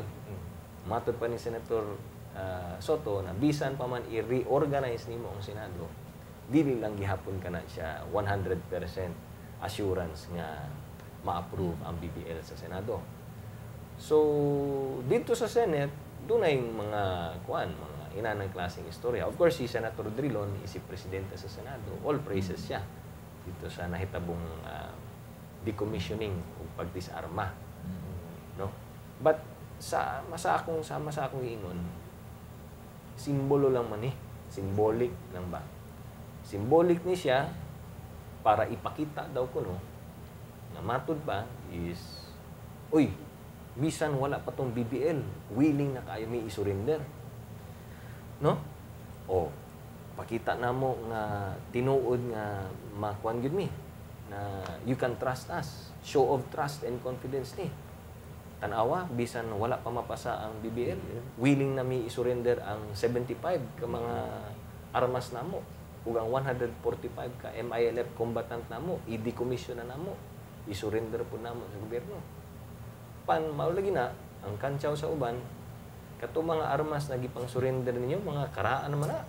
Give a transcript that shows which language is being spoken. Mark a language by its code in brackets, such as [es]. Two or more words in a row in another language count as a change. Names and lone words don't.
[ceb] Matod pa ni Senator Soto na bisan pa man i-reorganize nimo ang Senado, dili lang gihapon kana siya 100% assurance nga ma-approve ang BBL sa Senado. So dito sa Senate dunay mga mga inanang klaseng istorya. Of course si Senator Drilon isip presidente sa Senado, [en] all praises [ceb] siya dito sa nahitabong decommissioning o pagdisarma, no? But sama sa akong ingon, simbolo lang man symbolic lang ba? Symbolic ni siya para ipakita daw ko no na matod pa is bisan wala pa tong BBL willing na kayo may isurrender, no? O pakita namo nga tinuod nga makuan gyud mi na [en] you can trust us, show of trust and confidence [ceb] ni tanawa bisan wala pa mapasa ang BBL willing na mi isurrender ang 75 ka mga armas namo ug ang 145 ka MILF combatant namo i-decommission na namo, isurrender po namo sa gobyerno. Mao lagi na ang kantsaw sa uban kato mga armas na gipang surrender ninyo mga karaan naman na.